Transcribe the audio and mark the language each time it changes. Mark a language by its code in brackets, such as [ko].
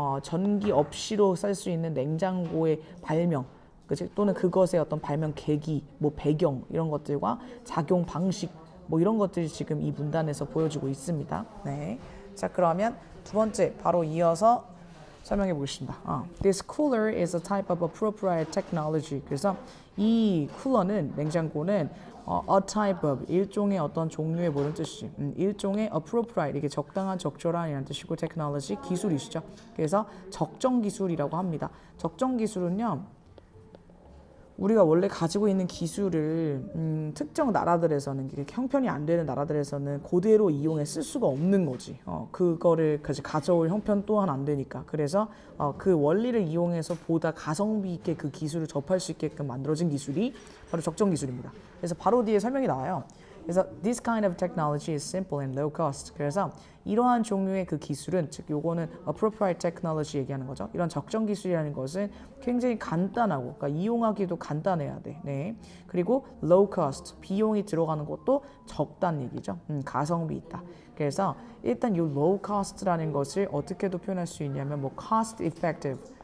[ko] 전기 없이도 쓸 수 있는 냉장고의 발명, 그치? 또는 그것의 어떤 발명 계기, 뭐 배경 이런 것들과 작용 방식 뭐 이런 것들이 지금 이 문단에서 보여지고 있습니다. 네, 자 그러면 두 번째 바로 이어서 설명해 보겠습니다. [en] This cooler is a type of appropriate technology. [ko] 그래서 이 쿨러는 냉장고는 a type of 일종의 어떤 종류의 뭐라는 뜻이지? 일종의 appropriate 이게 적당한 적절한이라는 뜻이고 technology 기술이시죠. 그래서 적정 기술이라고 합니다. 적정 기술은요. 우리가 원래 가지고 있는 기술을 특정 나라들에서는 형편이 안 되는 나라들에서는 그대로 이용해 쓸 수가 없는 거지. 그거를 가져올 형편 또한 안 되니까. 그래서 그 원리를 이용해서 보다 가성비 있게 그 기술을 접할 수 있게끔 만들어진 기술이 바로 적정 기술입니다. 그래서 바로 뒤에 설명이 나와요. 그래서 [en] this kind of technology is simple and low cost. [ko] 그래서 이러한 종류의 그 기술은 즉 요거는 appropriate technology 얘기하는 거죠. 이런 적정 기술이라는 것은 굉장히 간단하고 그러니까 이용하기도 간단해야 돼. 네. 그리고 low cost 비용이 들어가는 것도 적다는 얘기죠. 가성비 있다. 그래서 일단 이 low cost라는 것을 어떻게도 표현할 수 있냐면 뭐 cost effective.